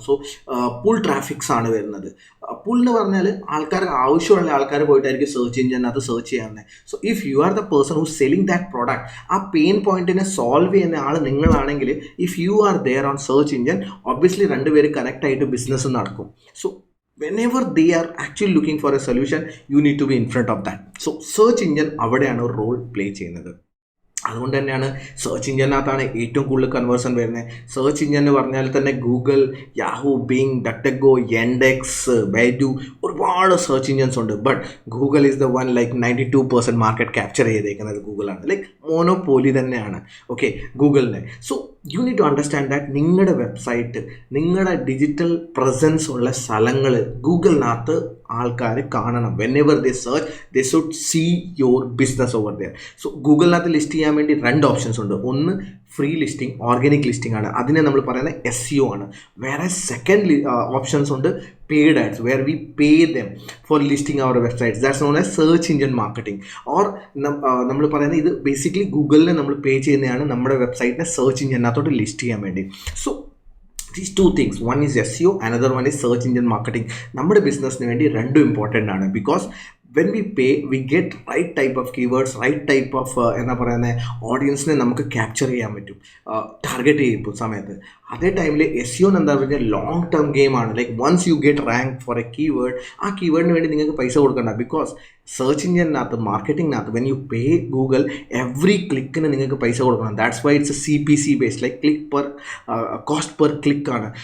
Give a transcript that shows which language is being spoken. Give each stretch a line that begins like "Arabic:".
Malayalam: So pull traffics ആണ് വരുന്നത്. Pull എന്ന് പറഞ്ഞാൽ ആൾക്കാർക്ക് ആവശ്യമുള്ള ആൾക്കാർ പോയിട്ടായിരിക്കും search എഞ്ചിനകത്ത് search ചെയ്യാവുന്നത്.
English: so if you are the person who selling that product,
Malayalam: ആ പെയിൻ പോയിന്റിനെ സോൾവ് ചെയ്യുന്ന ആൾ നിങ്ങളാണെങ്കിൽ,
English: if you are there on search engine,
Malayalam: obviously രണ്ടുപേര് കണക്ട് ആയിട്ട് ബിസിനസ് നടക്കും.
English: So whenever they are actually looking for a solution, you need to be in front of that.
Malayalam: So search engine അവിടെയാണ് ഒരു role play ചെയ്യുന്നത്. അതുകൊണ്ട് തന്നെയാണ് search എഞ്ചിനകത്താണ് ഏറ്റവും കൂടുതൽ കൺവേർഷൻ വരുന്നത്. സെർച്ച് എഞ്ചിൻ എന്ന് പറഞ്ഞാൽ തന്നെ ഗൂഗിൾ, യാഹൂ, ബിങ്, ഡക്ടഗോ, യെൻഡെക്സ്, ബൈഡു, ഒരുപാട് സെർച്ച് എഞ്ചിൻസ് ഉണ്ട്.
English: but Google is the one, like 92% market capture
Malayalam: ചെയ്തേക്കുന്നത് ഗൂഗിളാണ്. ലൈക്ക് മോനോപോലി തന്നെയാണ് okay ഗൂഗിളിനെ.
English: so you need to understand that
Malayalam: നിങ്ങളുടെ വെബ്സൈറ്റ്, നിങ്ങളുടെ ഡിജിറ്റൽ പ്രസൻസ് ഉള്ള സ്ഥലങ്ങൾ ഗൂഗിളിനകത്ത് ആൾക്കാർ കാണണം.
English: Whenever they search, they should see your business over there.
Malayalam: So ഗൂഗിളിനകത്ത് list ചെയ്യാൻ വേണ്ടി 2 ഓപ്ഷൻസ് ഉണ്ട്. ഒന്ന് ഫ്രീ ലിസ്റ്റിംഗ്, ഓർഗാനിക് ലിസ്റ്റിംഗ് ആണ്, അതിനെ നമ്മൾ പറയുന്നത് SEO ആണ്. വേറെ സെക്കൻഡ് ഓപ്ഷൻസ് ഉണ്ട്,
English: Paid ads, where we pay them for listing our websites. That's known as search engine marketing.
Malayalam: Or നമ്മൾ പറയുന്നത് ഇത് ബേസിക്കലി ഗൂഗിളിനെ നമ്മൾ പേ ചെയ്യുന്നതാണ് നമ്മുടെ വെബ്സൈറ്റിനെ സെർച്ച് എഞ്ചിനകത്തോട്ട് ലിസ്റ്റ് ചെയ്യാൻ വേണ്ടി.
English: So these 2 things, one is SEO, another one is search engine marketing.
Malayalam: നമ്മുടെ ബിസിനസ്സിന് വേണ്ടി രണ്ടും ഇമ്പോർട്ടൻ്റ് ആണ്.
English: because when we pay, we get right type of keywords, right type of
Malayalam: എന്താ പറയുന്നത് ഓഡിയൻസിനെ നമുക്ക് ക്യാപ്ചർ ചെയ്യാൻ പറ്റും ടാർഗറ്റ് ചെയ്യുമ്പോൾ സമയത്ത്. അതേ ടൈമിൽ SEO എന്താ പറഞ്ഞാൽ ലോങ് ടേം ഗെയിമാണ്.
English: like once you get rank for a keyword,
Malayalam: ആ കീവേഡിന് വേണ്ടി നിങ്ങൾക്ക് പൈസ കൊടുക്കണ്ട. Because search എഞ്ചിനകത്ത് മാർക്കറ്റിങ്ങിനകത്ത്
English: when you pay Google,
Malayalam: every ക്ലിക്കിന് നിങ്ങൾക്ക് പൈസ കൊടുക്കണം.
English: That's why it's a CPC based, like click per cost per ക്ലിക്കാണ്.